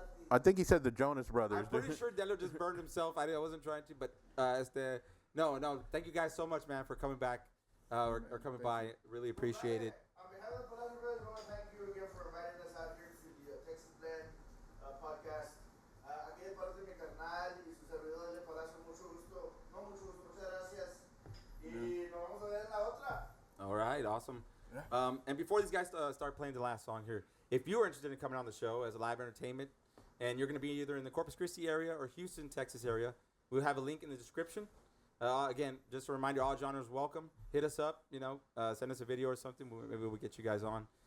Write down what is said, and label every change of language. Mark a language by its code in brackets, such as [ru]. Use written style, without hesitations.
[en] I think he said the Jonas Brothers. I'm pretty sure Delo just burned himself. I wasn't trying to, but no. Thank you guys so much, man, for coming back or coming by. Really appreciate it. On behalf of the Palacios Bros, I want to thank you again for inviting us out here to the Texas Blend podcast. [es] Aquí de parte de mi carnal y su servidor de Palacio, mucho gusto, muchas gracias. Y nos vamos a ver en la otra. [en] All right, awesome. And before these guys start playing the last song here, if you are interested in coming on the show as a live entertainment, and you're going to be either in the Corpus Christi area or Houston, Texas area, we'll have a link in the description. Again, just a reminder, all genres welcome. Hit us up, send us a video or something. Maybe we'll get you guys on.